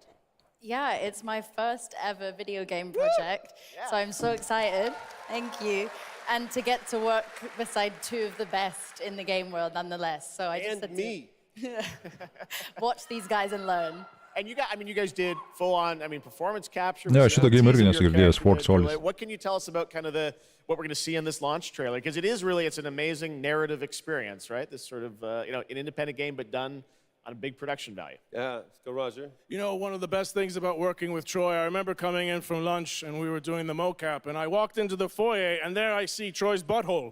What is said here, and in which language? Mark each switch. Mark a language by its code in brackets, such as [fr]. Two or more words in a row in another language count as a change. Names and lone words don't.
[en] Yeah, it's my first ever video game project, so I'm so excited. Thank you. And to get to work beside two of the best in the game world nonetheless. So I just had to watch these guys and learn. And you guys did full-on, performance capture. [lt] Ne, šito game irgi nesu girdėjęs, Fort Solis. [en] What can you tell us about kind of what we're going to see in this launch trailer? Because it's an amazing narrative experience, right? This sort of, an independent game, but done on a big production value. Yeah, let's go, Roger. You know, one of the best things about working with Troy, I remember coming in from lunch and we were doing the mocap, and I walked into the foyer and there I see Troy's butthole.